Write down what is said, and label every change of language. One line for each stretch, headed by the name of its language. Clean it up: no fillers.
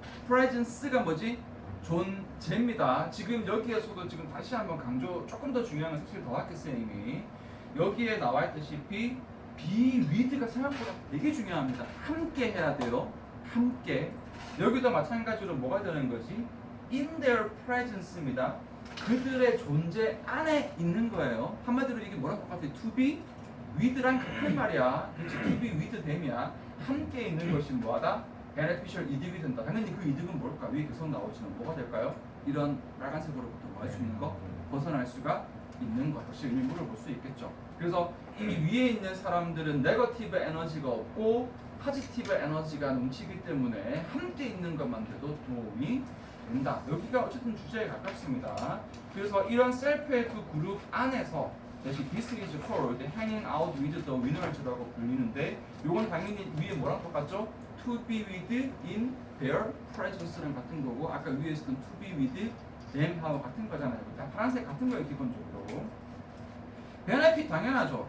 Korean: presence가 뭐지? 존재입니다. 지금 여기에서도 지금 다시 한번 강조, 조금 더 중요한 건 사실 더 할게요, 이미. 여기에 나와 있다시피 be with가 생각보다 되게 중요합니다. 함께 해야 돼요. 함께. 여기도 마찬가지로 뭐가 되는 거지?
English: in their presence입니다.
Korean: 그들의 존재 안에 있는 거예요. 한마디로 이게 뭐랑 똑같아요? to be with랑 같은 말이야. 그렇지?
English: to be with them이야.
Korean: 함께 있는 것이 뭐하다? beneficial 이득이 된다. 당연히 그 이득은 뭘까? 위에 계속 나오지만 뭐가 될까요? 이런 빨간색으로부터 뭐 할 수 있는 거? 벗어날 수가 있는 거. 역시 의미 물어볼 수 있겠죠. 그래서 이미 위에 있는 사람들은 네거티브 에너지가 없고 포지티브 에너지가 넘치기 때문에 함께 있는 것만 돼도 도움이 된다. 여기가 어쨌든 주제에 가깝습니다. 그래서 이런 셀프헬프 그룹 안에서 다시
English: this is called hanging out with the winners
Korean: 라고 불리는데, 요건 당연히 위에 뭐랑 똑같죠?
English: to be with in their presence
Korean: 랑 같은 거고, 아까 위에 있었던 to be with them 하고 같은 거잖아요. 다 파란색 같은 거예요, 기본적으로. 베네핏 당연하죠.